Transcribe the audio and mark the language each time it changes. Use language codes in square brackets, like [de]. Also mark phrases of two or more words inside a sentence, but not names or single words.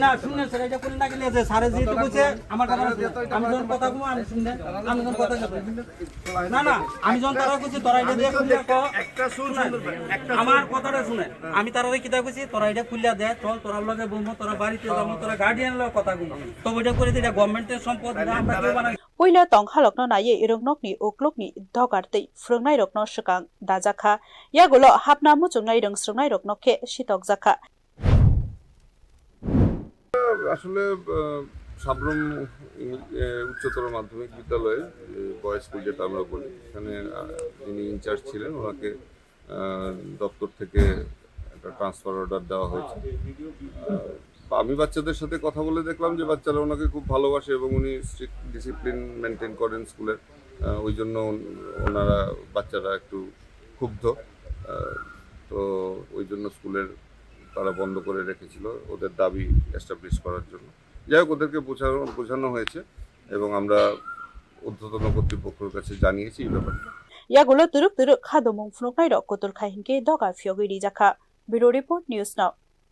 [bn] না শুনলেন স্যার এটা বলে না গেলে যে স্যারে যেহেতু কইছে আমার কথা আমি যখন কথা কমো আমি শুনলেন আমি যখন কথা না না আমি যখন তারা কইছি তোরা এটা দিয়ে খুলে একটা শুন আমার কথাটা শুনে আমি তারারে কিতা কইছি তোরা এটা খুলে দে চল তোরা লগে বলবো তোরা বাড়িতে যাবো তোরা গার্ডিয়ান লগে কথা কমো তো ওইটা করে দিলে গভর্নমেন্টের সম্পদ আমরা কেউ বানাই [trp] Poila tonghalokno naye irongnokni oklokni dogartei frungnai rokno shikang dajakha yagulo hapna muchungnai rungsrungnai rokno ke shitokjakha [bn] আসলে সাবরুম উচ্চতর মাধ্যমিক বিদ্যালয়ে [en] boys school [bn] যেটা আমরা বলি এখানে যিনি ইনচার্জ ছিলেন ওনাকে দপ্তর থেকে একটা [en] transfer order [bn] দেওয়া হয়েছে আমি বাচ্চাদের সাথে কথা বলে দেখলাম যে বাচ্চারা ওনাকে খুব ভালোবাসে এবং উনি [en] strict discipline maintain [bn] করেন স্কুলের ওই জন্য ওনারা বাচ্চারা একটু ক্ষুব্ধ তো ওই জন্য স্কুলের তারা বন্ধ করে রেখেছিল ওদের দাবি এস্টাবলিশ করার জন্য যাই হোক ওদেরকে বোঝানো হয়েছে এবং আমরা ঊর্ধ্বতন কর্তৃপক্ষের কাছে জানিয়েছি এই ব্যাপারটা [trp] yagulo turuk turuk khadumung frungnai rok kotul khahinke doga fiogiri jakha [en] bureau report news now